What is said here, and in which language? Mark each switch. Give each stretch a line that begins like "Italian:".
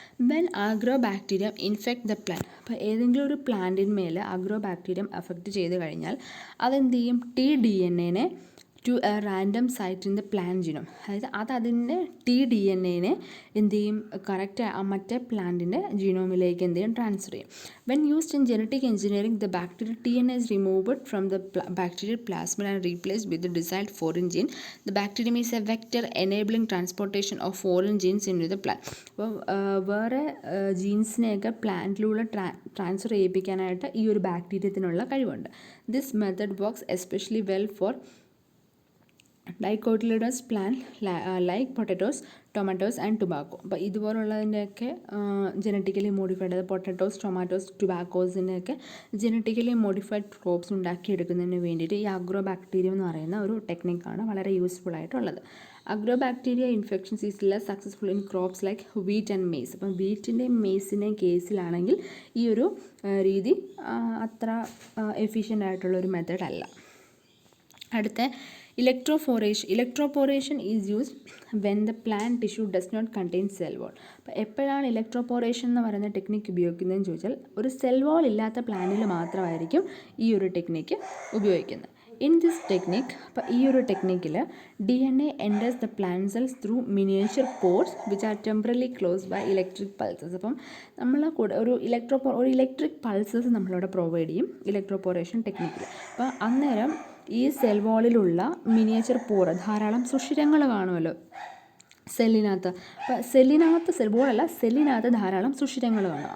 English: When agrobacterium infect the plant.
Malayalam: അപ്പോൾ ഏതെങ്കിലും ഒരു പ്ലാന്റിന്മേൽ അഗ്രോബാക്ടീരിയം അഫക്റ്റ് ചെയ്ത് കഴിഞ്ഞാൽ അതെന്ത് ചെയ്യും,
English: tDNA to a random site in the plant genome.
Malayalam: അതായത് അതിൻ്റെ tDNA എന്ത് ചെയ്യും, കറക്റ്റ് മറ്റേ പ്ലാന്റിൻ്റെ ജീനോമിലേക്ക് എന്ത് ചെയ്യും, ട്രാൻസ്ഫർ ചെയ്യും.
English: When used in genetic engineering, the bacterial DNA is removed from the bacterial plasmid and replaced with the desired foreign gene. The bacterium is a vector enabling transportation of foreign genes into the plant.
Malayalam: അപ്പോൾ വേറെ ജീൻസിനെയൊക്കെ പ്ലാന്റിലൂടെ transfer ചെയ്യിപ്പിക്കാനായിട്ട് ഈ ഒരു ബാക്ടീരിയത്തിനുള്ള കഴിവുണ്ട്.
English: This method works especially well for dicotyledons plant like potatoes, tomatoes and tobacco.
Malayalam: അപ്പോൾ ഇതുപോലുള്ളതിൻ്റെയൊക്കെ genetically modified, അതായത് potatoes, tomatoes, ടുബാക്കോസിൻ്റെയൊക്കെ genetically modified crops ഉണ്ടാക്കിയെടുക്കുന്നതിന് വേണ്ടിയിട്ട് ഈ Agrobacterium എന്ന് പറയുന്ന ഒരു ടെക്നിക്കാണ് വളരെ യൂസ്ഫുൾ ആയിട്ടുള്ളത്.
English: Agrobacteria infections is less successful in crops like wheat and maize.
Malayalam: അപ്പം വീറ്റിൻ്റെയും മെയ്സിൻ്റെയും കേസിലാണെങ്കിൽ ഈ ഒരു രീതി അത്ര എഫിഷ്യൻ്റ് ആയിട്ടുള്ളൊരു മെത്തേഡ് അല്ല. അടുത്ത
English: Electroporation is used when the plant tissue does not contain cell wall.
Malayalam: അപ്പോൾ എപ്പോഴാണ് ഇലക്ട്രോപോറേഷൻ എന്ന് പറയുന്ന ടെക്നിക്ക് ഉപയോഗിക്കുന്നതെന്ന് ചോദിച്ചാൽ ഒരു സെൽ വാൾ ഇല്ലാത്ത പ്ലാന്റിൽ മാത്രമായിരിക്കും ഈ ഒരു ടെക്നിക്ക് ഉപയോഗിക്കുന്നത്.
English: in this technique,
Malayalam: അപ്പോൾ ഈ ഒരു ടെക്നിക്കിൽ
English: DNA enters the plant cells through miniature pores which are temporarily closed by electric pulses.
Malayalam: അപ്പം നമ്മൾ ഒരു ഇലക്ട്രിക് പൾസസ് നമ്മളിവിടെ പ്രൊവൈഡ് ചെയ്യും ഇലക്ട്രോപോറേഷൻ ടെക്നിക്കിൽ. അപ്പോൾ അന്നേരം ഈ സെൽ വാളിലുള്ള മിനിയേച്ചർ പോറ്, ധാരാളം സുഷിരങ്ങൾ കാണുമല്ലോ സെല്ലിനകത്ത്. അപ്പോൾ സെല്ലിനകത്ത് ധാരാളം സുഷിരങ്ങൾ കാണും.